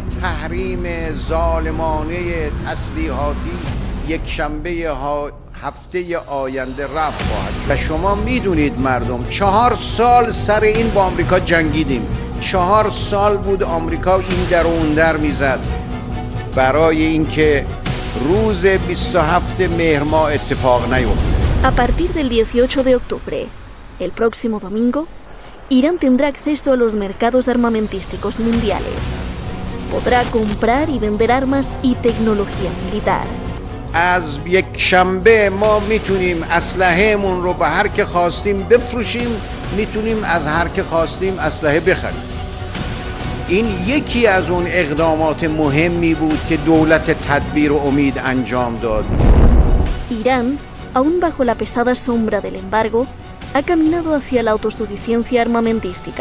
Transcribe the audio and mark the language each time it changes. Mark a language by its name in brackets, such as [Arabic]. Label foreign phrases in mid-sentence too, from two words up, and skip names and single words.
[Persian] تحریم ظالمانه تسلیحاتی یک شنبه هفته آینده رفع خواهد شد و شما میدونید مردم 4 سال سر این با آمریکا جنگیدیم 4 سال بود آمریکا این در و اون در میزد برای اینکه روز 27 مهر ماه اتفاق نیفته. [Spanish] A partir del 18 de octubre, el próximo domingo, Irán tendrá acceso a los mercados armamentísticos mundiales. Podrá comprar y vender armas y tecnología militar. [Persian] از یک شنبه ما میتونیم اسلحه‌مون رو به هر که خواستیم بفروشیم میتونیم از هر که خواستیم اسلحه بخریم. این یکی از اون اقدامات مهمی بود که دولت تدبیر و امید انجام داد. [Spanish] Irán, aún bajo la pesada sombra del embargo, ha caminado hacia la autosuficiencia armamentística.